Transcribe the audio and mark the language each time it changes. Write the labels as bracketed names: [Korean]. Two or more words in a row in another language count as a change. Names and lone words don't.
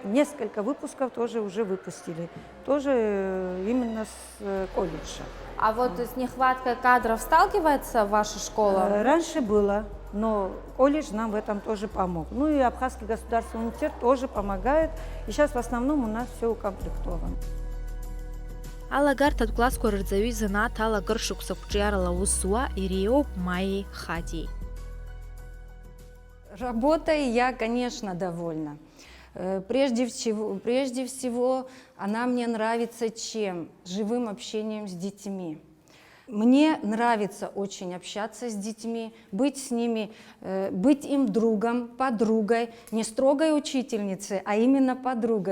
[Russian] Несколько выпусков тоже уже выпустили, тоже именно с колледжа. А вот с нехваткой кадров сталкивается ваша школа? Раньше было, но колледж нам в этом тоже помог. Ну и Абхазский государственный университет тоже помогает. И сейчас в основном у нас все укомплектовано. [Abkhazian] Алагарҭатә классқәа рырҵаҩы изанааҭ ала акыр шықәса қәҿиарала аус зуа Иреиоуп Майеи Хатиеи. [Russian] Работой я, конечно, довольна. Прежде всего, она мне нравится чем? Живым общением с детьми. Мне нравится очень общаться с детьми, быть с ними, быть им другом, подругой, не строгой учительницей, а именно подругой.